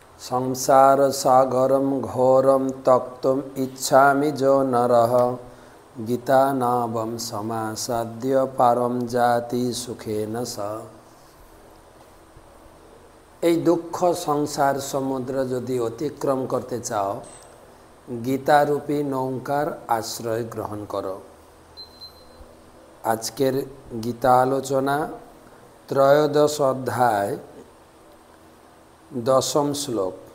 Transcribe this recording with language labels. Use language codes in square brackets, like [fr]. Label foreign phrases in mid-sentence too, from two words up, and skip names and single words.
[sa] संसार सागरम घोरम तक्तुम इच्छामि जो नरः गीता नावम समासाद्य पारम जाति सुखेन स। [bn] এই দুঃখ সংসার সমুদ্র যদি অতিক্রম করতে চাও গীতারূপী নৌকার আশ্রয় গ্রহণ করো। আজকের গীতা আলোচনা ত্রয়োদশ অধ্যায় দশম শ্লোক।